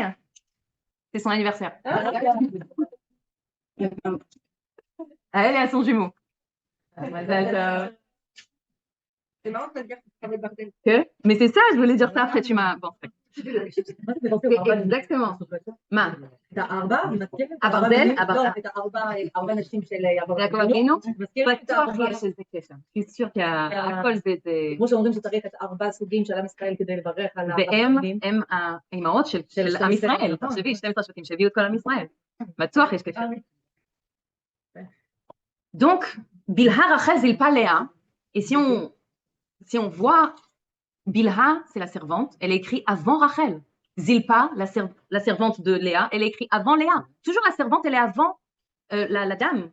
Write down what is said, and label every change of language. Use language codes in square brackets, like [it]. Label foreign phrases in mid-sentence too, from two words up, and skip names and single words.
[fr] Regarde, C'est son anniversaire. Ah, Elle est à son jumeau. c'est marrant de dire que tu travailles bordel. Mais c'est ça, je voulais dire ça après, tu m'as. Bon, exactement. [he] מה? את הארבע, מזכיר? הברזל? לא, את הארבע נשים של יעקב אבינו? מזכיר את בטוח הארבע. יש איזה קשר. אני חושבת שהכל זה... כמו שאומרים שצריך את ארבע סוגים של עם ישראל כדי לברך על והם האימהות של עם ישראל. תחשבי, 12 שבטים שהביאו את כל עם ישראל. בטוח יש קשר. [fr] Donc, Bilha, Rachel, Zilpa, Léa. Et si on voit, Bilha, c'est la servante, elle est écrite avant Rachel. Zilpa, la servante de Léa, elle est écrite avant Léa. Toujours la servante, elle est avant la dame.